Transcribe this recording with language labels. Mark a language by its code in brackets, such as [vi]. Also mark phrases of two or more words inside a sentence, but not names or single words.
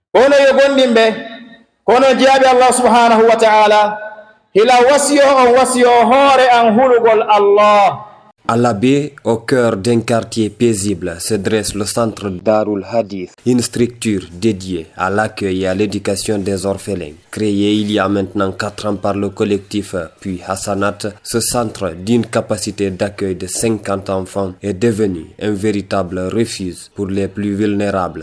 [ff] kono yo gondimɓe kono jaabi Allah [ar] سبحانه وتعالى [ff] hila wasiyo on wasiyo hoore an hulugol Allah. [fr] À la baie, au cœur d'un quartier paisible, se dresse le centre Darul Hadith, une structure dédiée à l'accueil et à l'éducation des orphelins. Créé il y a maintenant 4 ans par le collectif Puis Hassanat, ce centre d'une capacité d'accueil de 50 enfants est devenu un véritable refuge pour les plus vulnérables.